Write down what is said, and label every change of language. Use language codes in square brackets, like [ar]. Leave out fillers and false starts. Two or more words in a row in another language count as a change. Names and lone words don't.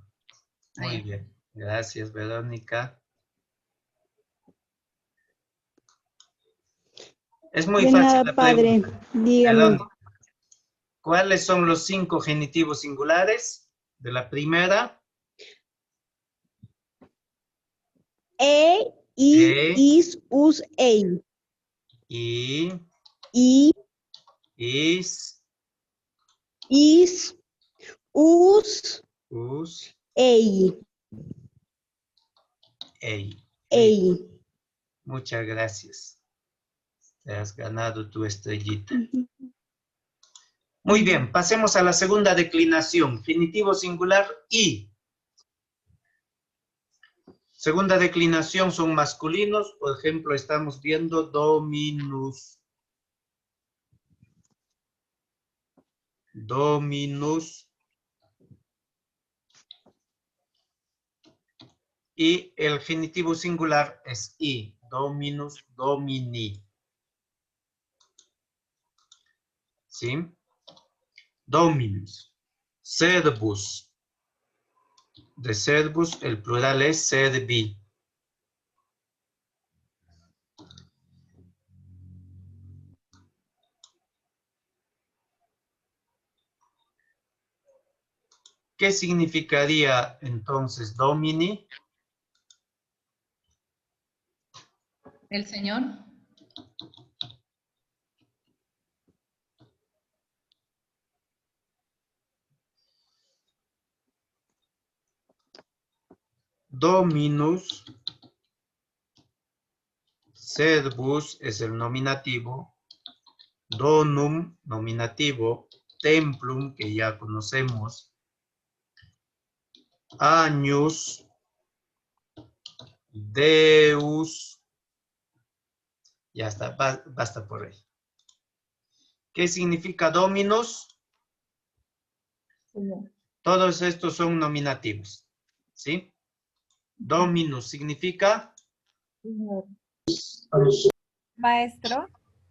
[es] Muy Ahí. bien. Gracias, Verónica. Es muy De fácil nada, la padre. pregunta. Dígame. Verónica, ¿cuáles son los 5 genitivos singulares de la primera? [la] Is, us, ei. I, I, is, us, us, ei. ei. Ei. [es] Muchas gracias. Te has ganado tu estrellita. Muy bien, pasemos a la segunda declinación. Genitivo singular, i. Segunda declinación son masculinos. Por ejemplo, estamos viendo dominus. Dominus. Y el genitivo singular es i. [la] Dominus, domini. [es] ¿Sí? [la] Dominus. Servus. [es] De servus, el plural es servi. ¿Qué significaría entonces domini? El Señor. [la] Dominus, servus [es] es el nominativo, donum, nominativo, templum, que ya conocemos, [la] agnus, deus, [es] ya está, basta por ahí. ¿Qué significa dominus? Señor. Todos estos son nominativos, ¿sí? Dominus significa Señor. Maestro.